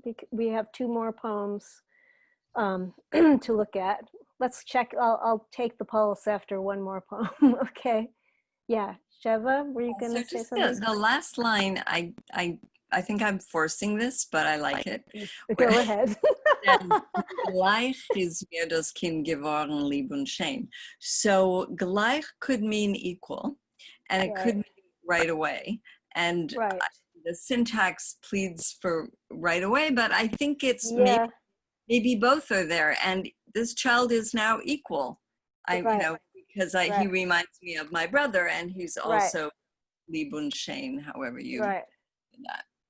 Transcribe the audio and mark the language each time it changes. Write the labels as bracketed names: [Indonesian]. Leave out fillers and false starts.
[English] We have 2 more poems to look at. Let's check. I'll take the pulse after 1 more poem. Okay. Yeah. Sheva, were you going to say something? The last line, I think I'm forcing this, but I like it. Go ahead. [German] Gleich ist mir das Kind geworden, lieb und schön. [English] So gleich could mean equal, and it could mean right away. And the syntax pleads for right away, but I think it's maybe both are there. And this child is now equal. Because he reminds me of my brother, and he's also [German] lieb und schön, [English] however you do that.